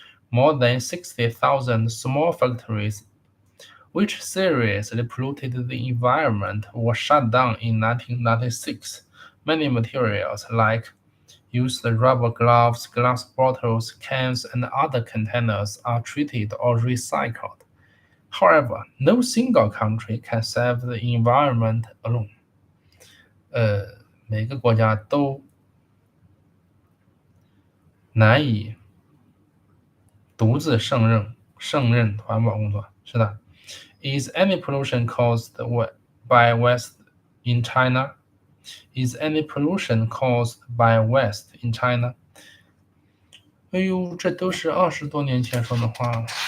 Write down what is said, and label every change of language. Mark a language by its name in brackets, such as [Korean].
[English] More than 60,000 small factories which seriously polluted the environment were shut down in 1996. Many materials like used rubber gloves, glass bottles, cans, and other containers are treated or recycled. However, no single country can save the environment alone. [Chinese] 每个国家都难以独自胜任环保工作。是的。 [English] Is any pollution caused by waste in China? Is any pollution caused by waste in China? [Chinese] 哎呦，这都是20多年前说的话。